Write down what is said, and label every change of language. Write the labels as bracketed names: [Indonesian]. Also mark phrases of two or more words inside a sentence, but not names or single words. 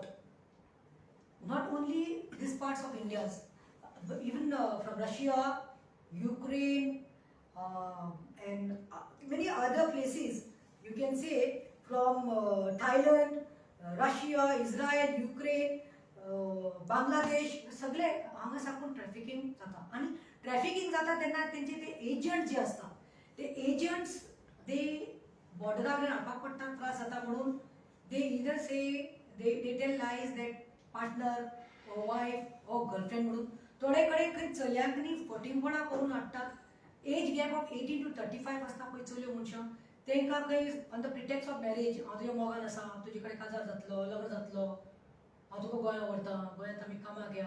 [English] Not only these parts of India, even from Russia, Ukraine, and many other places. You can say from Thailand, Russia, Israel, Ukraine, Bangladesh, [Konkani] सगळे हांगा साकून ट्रॅफिकिंग जाता. आणि ट्रॅफिकिंग जाता तेन्ना तेंचे ते एजंट जे असता ते एजंट्स ते बॉर्डरार हाडपाक पडटा त्रास जाता म्हणून [English] they either say they tell lies that partner or wife or girlfriend [Konkani] म्हणून. थोडे कडेन खंय चलयांक न्ही फटींगपणां करून हाडटात. [English] age gap of 18 to 35 [Konkani] आसता पळय चलयो मनशां तांकां खंय [English] on the pretext of marriage [Konkani] हांव तुज्या मोगान आसा, तुजे कडेन काजार जातलो, लग्न जातलो, हांव तुका गोंयांत व्हरता, गोंयांत आमी कामाक या.